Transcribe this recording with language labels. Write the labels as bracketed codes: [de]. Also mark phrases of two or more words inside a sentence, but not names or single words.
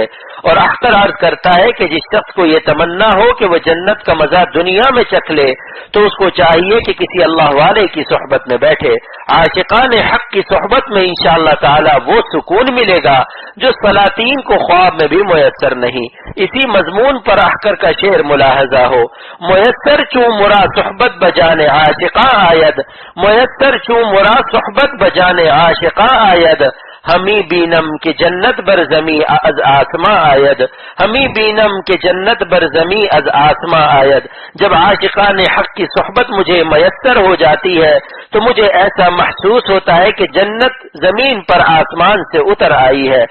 [ur] اور اختر عرض کرتا ہے کہ جس شخص کو یہ تمنا ہو کہ وہ جنت کا مزہ دنیا میں چکھ لے تو اس کو چاہیے کہ کسی اللہ والے کی صحبت میں بیٹھے۔ عاشقان حق کی صحبت میں [ar] انشاءاللہ تعالی [ur] وہ سکون ملے گا جو سلاطین کو خواب میں بھی میسر نہیں۔ اسی مضمون پر احکر کا شعر ملاحظہ ہو، [fa] میسر چوں مرا صحبت بجانے عاشقاں آید، میسر چوں مرا صحبت بجانے عاشقاں آید، ہمیں بینم کہ جنت بر زمیں از آسماں آید، ہمیں بینم کہ جنت بر زمیں از آسماں آید۔ [ur] جب عاشقان حق کی صحبت مجھے میسر ہو جاتی ہے تو مجھے ایسا محسوس ہوتا ہے کہ جنت زمین پر آسمان سے اتر آئی ہے۔